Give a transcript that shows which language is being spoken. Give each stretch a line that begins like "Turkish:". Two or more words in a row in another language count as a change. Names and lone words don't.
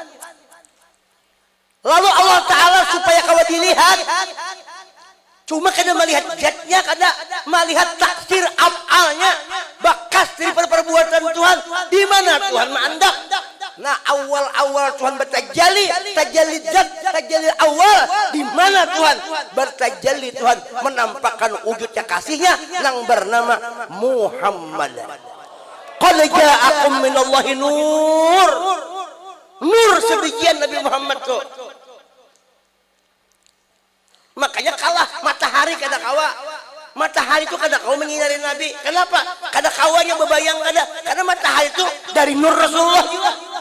Banjar: Lalu Allah Ta'ala supaya kau dilihat, cuma kada melihat zatnya, kada melihat taksir af'alnya, bakas dari perbuatan Tuhan. Di mana Tuhan mandap? Nah, awal-awal Tuhan bertajalli, tajalli zat, tajalli awal. Di mana Tuhan bertajalli? Tuhan menampakkan wujudnya kasihnya yang bernama Muhammad.
Arabic: Qad ja'akum minallahi nur.
Banjar: Nur sebagian Nabi Muhammad tuh. Makanya kalah matahari kada kawa. Matahari itu kada kawa menyinari Nabi. Kenapa? Kada kawanya bebayang kada. Karena matahari itu dari nur Rasulullah juga.